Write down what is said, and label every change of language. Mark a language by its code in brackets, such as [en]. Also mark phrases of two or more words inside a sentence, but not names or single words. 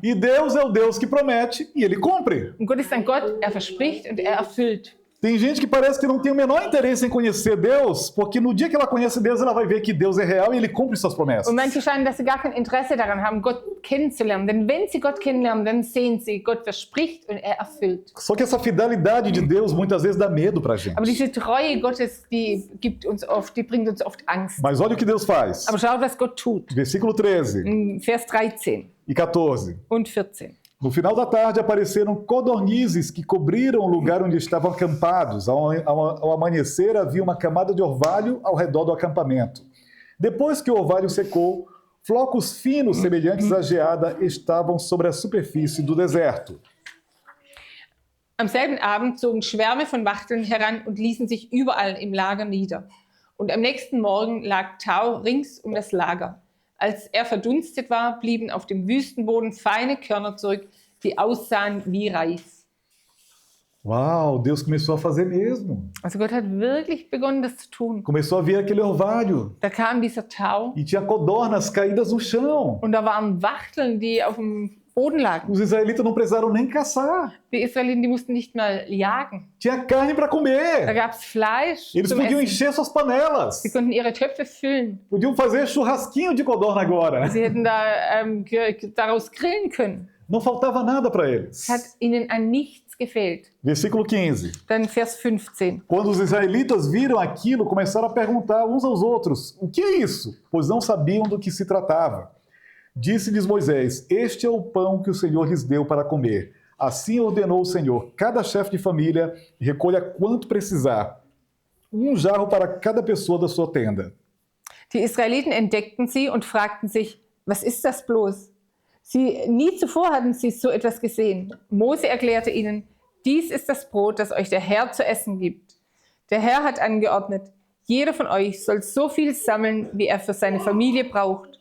[pt] E Deus é o Deus que promete e ele cumpre. [de] Und Gott ist ein Gott, er verspricht und er erfüllt. [pt] Tem gente que parece que não tem o menor interesse em conhecer Deus, porque no dia que ela conhece Deus, ela vai ver que Deus é real e ele cumpre suas promessas. [de] Und manche scheinen, dass sie gar kein Interesse daran haben, Gott kennenzulernen. Denn wenn sie Gott kennenlernen, dann sehen sie, Gott verspricht und er erfüllt. [pt] Só que essa fidelidade de Deus muitas vezes dá medo pra gente. [de] Aber diese Treue Gottes, die bringt uns oft Angst. [pt] Mas olha o que Deus faz. [de] Aber schaut, was Gott tut. [pt] Versículo 13 [de] In Vers 13 [pt] e 14. [de] und 14. [pt] No final da tarde apareceram codornizes que cobriram o lugar onde estavam acampados. Ao amanhecer havia uma camada de orvalho ao redor do acampamento. Depois que o orvalho secou, flocos finos semelhantes à geada estavam sobre a superfície do deserto. [de] Am selben Abend zogen Schwärme von Wachteln heran und ließen sich überall im Lager nieder. Und am nächsten Morgen lag Tau rings um das Lager. Als er verdunstet war, blieben auf dem Wüstenboden feine Körner zurück, die aussahen wie Reis. [pt] Uau, Deus começou a fazer mesmo. [de] Also Gott hat wirklich begonnen, das zu tun. [pt] Começou a vir aquele orvalho. [de] Da kam dieser Tau [pt] E tinha codornas caídas no chão. [de] und da waren Wachteln, die auf dem Boden lagen. [pt] Os israelitas não precisaram nem caçar. [de] Die Israeliten, die mussten nicht mal jagen. [pt] Tinha carne para [de] Da [pt] comer. [de] gab es Fleisch [pt] Eles [de] zum [pt] podiam [de] Essen. [pt] encher suas panelas. [de] Sie konnten ihre Töpfe füllen. [pt] Podiam fazer churrasquinho de codorna agora. [de] Sie hätten da daraus grillen können. [pt] Não faltava nada para eles. [de] Es hat ihnen an nichts gefehlt. [pt] Versículo 15. [de] Dann Vers 15. [pt] Quando os israelitas viram aquilo, começaram a perguntar uns aos outros: o que é isso? Pois não sabiam do que se tratava. Disse-lhes Moisés: este é o pão que o Senhor lhes deu para comer. Assim ordenou o Senhor: cada chefe de família recolha quanto precisar, um jarro para cada pessoa da sua tenda. [de] Die Israeliten entdeckten sie und fragten sich, was ist das bloß? Nie zuvor hatten sie so etwas gesehen. Mose erklärte ihnen, dies ist das Brot, das euch der Herr zu essen gibt. Der Herr hat angeordnet, jeder von euch soll so viel sammeln, wie er für seine Familie braucht.